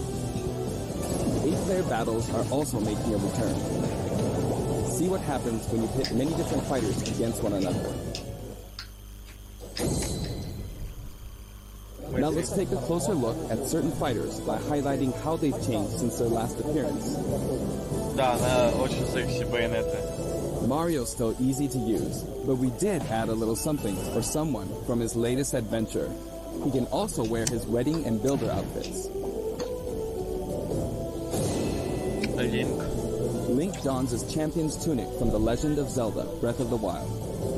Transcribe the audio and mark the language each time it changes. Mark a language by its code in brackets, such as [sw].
[en] 8-player battles are also making a return. See what happens when you pit many different fighters against one another. Now let's take a closer look at certain fighters by highlighting how they've changed since their last appearance. [ru] Да, она очень секси, Байонета. [en] Mario's still easy to use, but we did add a little something for someone from his latest adventure. He can also wear his wedding and builder outfits. Link dons his champion's tunic from The Legend of Zelda, Breath of the Wild.